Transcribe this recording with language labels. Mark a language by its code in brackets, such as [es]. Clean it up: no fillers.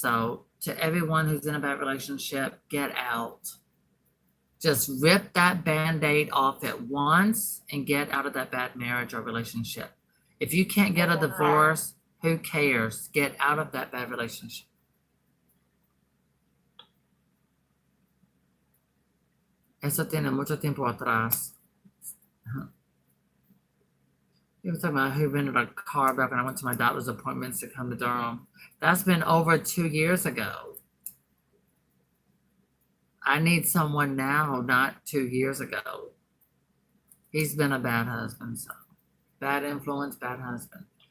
[en] So to everyone who's in a bad relationship, get out. Just rip that Band-Aid off at once and get out of that bad marriage or relationship. If you can't get a divorce, who cares? Get out of that bad relationship. [es] Eso tiene mucho tiempo atrás. [en] You were talking about who rented a car back when I went to my doctor's appointments to come to Durham. That's been over 2 years ago. I need someone now, not 2 years ago. He's been a bad husband, so bad influence, bad husband.